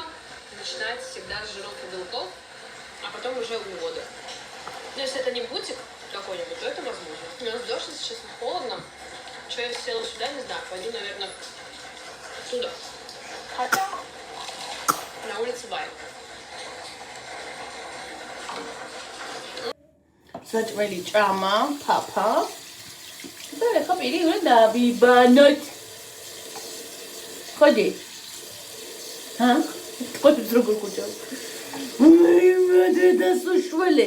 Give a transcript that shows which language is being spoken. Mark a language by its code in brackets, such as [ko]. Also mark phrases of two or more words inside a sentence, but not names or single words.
[ru] Начинать всегда с жиров и белков, а потом уже углеводы. Но если это не бутик какой-нибудь, то это возможно. У нас дождь, сейчас холодно. Что я села сюда, не знаю. Пойду, наверное, туда. Хотя на улице вайб. [ka] საჭმელი ჭამა, ფაფა. და ეხლა პირი უნდა დავიბანოთ. ხოდი. ჰა? ხოდი როგორ ხოჯავ? მე დედას უშველეთ.